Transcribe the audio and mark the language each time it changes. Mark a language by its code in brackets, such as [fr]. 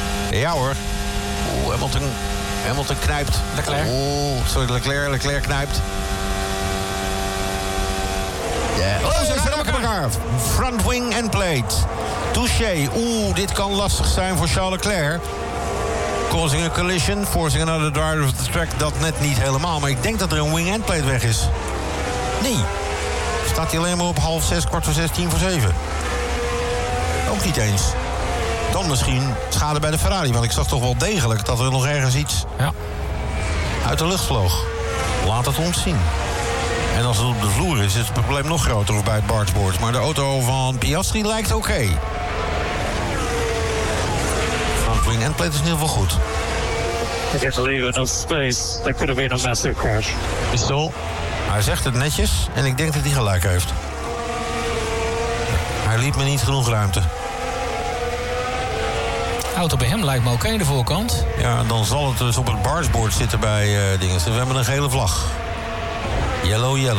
[nl] Ja hoor. Oeh, Hamilton knijpt. Leclerc. Oeh, sorry, Leclerc knijpt. Yeah. Oh, ze zijn ook elkaar. Front wing en plate. Touché. Oeh, dit kan lastig zijn voor Charles Leclerc. [en] Causing a collision, forcing another driver of the track. [nl] Dat net niet helemaal, maar ik denk dat er een wing endplate weg is. Nee. Staat hij alleen maar op 5:30, 5:45, 6:45? Ook niet eens. Dan misschien schade bij de Ferrari, want ik zag toch wel degelijk dat er nog ergens iets uit de lucht vloog. Laat het ons zien. En als het op de vloer is, is het probleem nog groter of bij het bargeboard. Maar de auto van Piastri lijkt oké. Okay. Wing endplate is in ieder geval goed. [en] I can't believe enough space. That could have been a massive crash. Is it all? [nl] Hij zegt het netjes en ik denk dat hij gelijk heeft. Hij liet me niet genoeg ruimte. Auto bij hem lijkt me oké in de voorkant. Ja, dan zal het dus op het bargeboard zitten bij dingen. We hebben een gele vlag. Yellow.